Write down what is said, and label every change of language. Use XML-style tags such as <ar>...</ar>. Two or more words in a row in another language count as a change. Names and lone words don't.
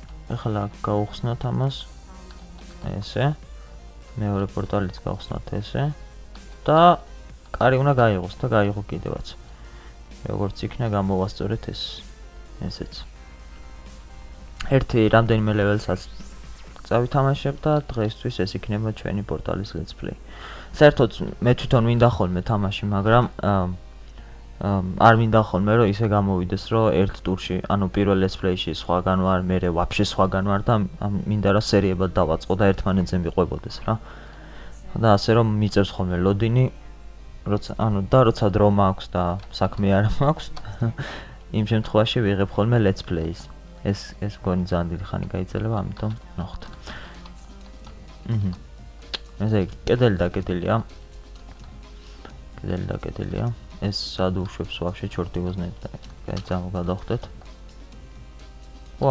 <ka>ეხლა გავუხსნათ ამას ესე მეორე პორტალიც გავხსნათ ესე და კარი უნდა გაიღოს და გაიღო კიდევაც როგორც იქნა გამოვასწორეთ ესეც ერთი რამდენიმე ლეველსაც წავითამაშებ და დღეისთვის ეს იქნება ჩვენი პორტალის</ka> <en>let's play.</en> <ka>საერთოდ მე თვითონ მინდა ხოლმე თამაში, მაგრამ არ მინდა ხოლმე რომ ისე გამოვიდეს რომ ერთ ტურში, ანუ პირველ</ka> <en>let's play-</en> <ka>ში სხვაგან ვარ, მერე ვაფშე სხვაგან ვარ და მინდა რომ სერიებად დავაწყო და ერთმანეთზე მიყვებოდეს რა. და ასე რომ მიწევს ხოლმე ლოდინი, როცა დრო მაქვს და საქმე არ მაქვს, იმ შემთხვევაში ვიღებ ხოლმე</ka> <en>let's play-</en> <ka>ს. ეს მგონი ძალიან დიდი ხანი გაიწელება, ამიტომ ნახოთ. ესე კედელი და კედელია. ეს სად უშვებს</ka> <ru>вообще чёрт возьми</ru> <ka>და ძალიან გადავხდეთ. ვა.</ka>